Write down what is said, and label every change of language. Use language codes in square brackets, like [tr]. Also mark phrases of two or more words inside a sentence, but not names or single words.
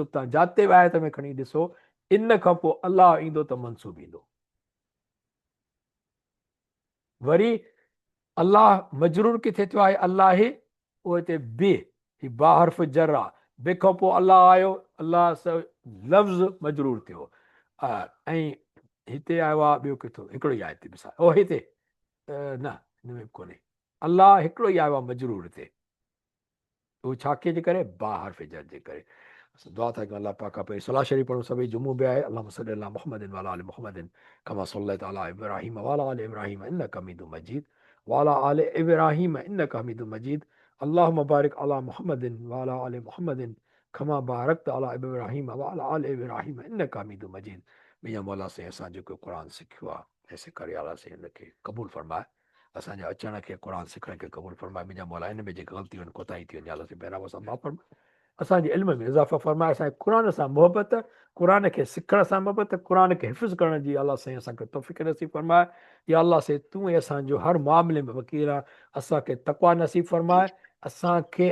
[sd] तव्हां जाते आयत में खणी ॾिसो, इन खां पोइ अल्लाह ईंदो त मनसूब ईंदो। वरी अल्लाह मजरूर किथे थियो आहे, अल्लाह, उहो हिते बे, ही बा हर्फ जर आहे, बे खां पोइ अल्लाह आयो, अल्लाह लफ़्ज़ मजरूर थियो। ऐं हिते आयो आहे ॿियो किथो, हिकिड़ो ई आहे हिते मिसाल, ओ हिते न, हिन में कोन्हे, अल्लाह हिकिड़ो ई आयो आहे मजरूर हिते, उहो छा कंहिंजे करे, बा हर्फ जर जे करे। दुआ था कयूं अल्लाह पाक खां पहिरीं सलाह शरीफ़ पढ़ूं सभई, जुमो बि आहे। [ar] اللهم صل على محمد وعلى آل محمد كما صليت على إبراهيم وعلى آل إبراهيم إنك حميد مجيد وعلى آل إبراهيم إنك حميد مجيد. اللهم بارك على محمد وعلى آل محمد كما باركت على إبراهيم وعلى آل إبراهيم إنك حميد مجيد. [sd] मियां मौला से असां जेको क़ुर सिखियो आहे, ऐसे करे अला से हिनखे क़बूल फरमाए, असांजे अचण खे क़ुर सिखण खे क़बूल फरमाए। मुंहिंजा मौला हिन में जेके ग़लतियूं आहिनि, कोताही थियूं आहिनि, अला से पहिरां सां माफ़ फरमाए, असांजे इल्म में इज़ाफ़ा फरमाए, असांखे क़ुर सां मोहबत, क़ुर खे सिखण सां मोहबत, क़ुर खे हिफ़्ज़ करण जी अलाह साईं असांखे तौफ़ीक़ नसीब फरमाए। या अलाह से तूं असांजो हर मामले में वकील आहे, असांखे तक़वा नसीब फरमाए, असांखे